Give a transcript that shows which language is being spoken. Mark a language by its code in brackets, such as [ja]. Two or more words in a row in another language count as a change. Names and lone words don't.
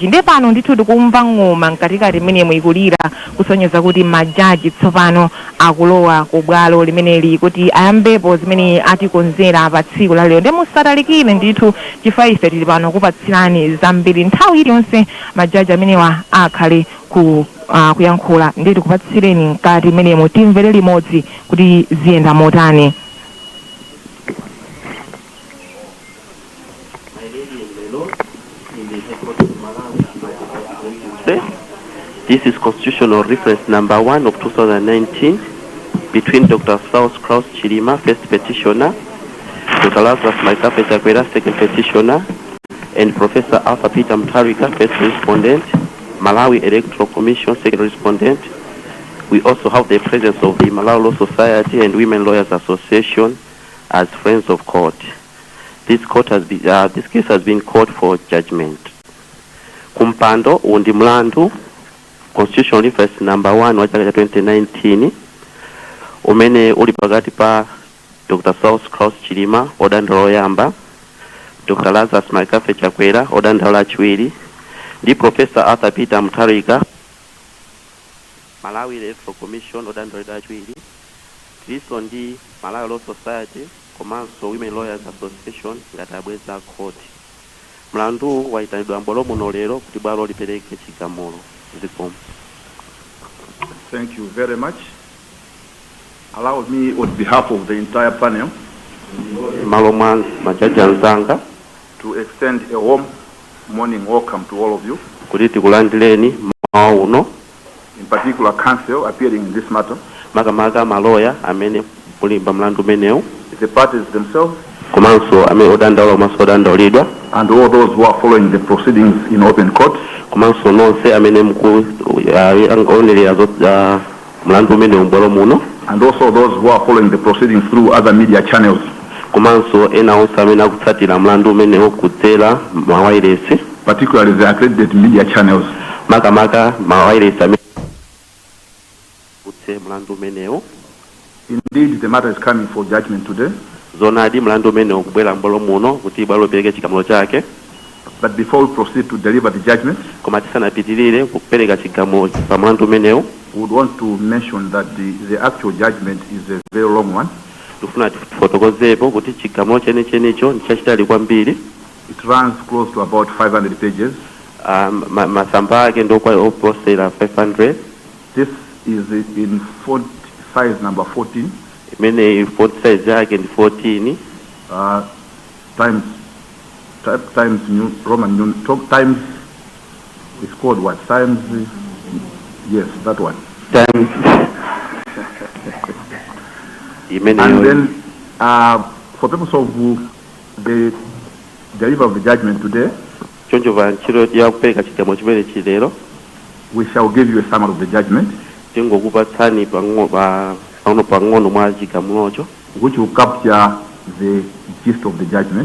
[ny] Ndi pano ndithu tikumva ng'oma mkatikati mmene ikulira kusonyeza kuti majaji tsopano akulowa ku bwalo limeneli kuti ayambepo zimene atikonzera pa tsiku la lero. Ndi musatalikire ndithu chifukwa ife tili pano kupatsirani zambiri nthawi iliyonse majaji amenewa akhale kuyankhula ndi tikupatsireni mkati mmenemo timvere limodzi kuti ziyenda motani. [en] This is constitutional reference number 1 of 2019 between Dr. South Klaus Chilima, first petitioner, Dr. Lazarus Maikape Chakwera, second petitioner, and Professor Arthur Peter Mtarika, first respondent, Malawi Electoral Commission, second respondent. We also have the presence of the Malawi Law Society and Women Lawyers Association as friends of court. This case has been called for judgment. [ny] Kumpando undi mlandu [en] constitutional reference number 1 [ny] wa chaka 2019 umene uli pakati pa Dr. South Klaus Chilima odandala oyamba, Dr. Lazarus Maikape Chakwera odandala chiwiri, ndi Professor Arthur Peter Mtarika Malawi Electoral Commission odandala chiwiri, liso ndi Malawi Law Society komanso Women Lawyers Association ngati abweza court. Mlandu waitanidwa mbolo muno lero kuti bwalo lipereke chigamulo. Zikomo. [en] Thank you very much. Allow me on behalf of the entire panel [ny] Malomwan majaji anzanga [en] to extend a warm morning welcome to all of you. [ny] kuti tikulandireni mawa uno, [en] in particular counsel appearing in this matter, [ny] makamaka maloya amene kulimba mlandu menewu, [en] the parties themselves, [ny] komanso amene odandala komanso odandalidwa, [en] and all those who are following the proceedings in open court, [ny] komanso nonse amene mkuonelera mlandu menewu mbolo muno, [en] and also those who are following the proceedings through other media channels. [ny] komanso ena onse amene akutsatira mlandu menewu kudzera mawailesi, [en] particularly the accredited media channels. [ny] makamaka mawailesi amene kutse mlandu menewu. [en] Indeed, the matter is coming for judgment today. [ny] Zonadi mlandu menewu kubwera mbolo muno kuti bwalo lipereke chigamulo chake. [en] But before we proceed to deliver the judgment, [ny] koma tisanapitirire kupereka chigamulo pa mlandu menewu, [en] we would want to mention that the actual judgment is a very long one. [ny] tufuna tifotokozepo kuti chigamulo chenichenicho nchachitali kwambiri. [en] It runs close to about 500 pages. [ny] Masamba ake ndokwa oposera 500. [en] This is in font size number 14. [ny] Imene [en] font size [ny] yake ndi 14. [en] Times new Roman new times. It's called what? Times. Yes, that one. Times. And then, for purpose of the delivery of the judgment today, we shall give you a summary of the judgment, which will capture the gist of the judgment.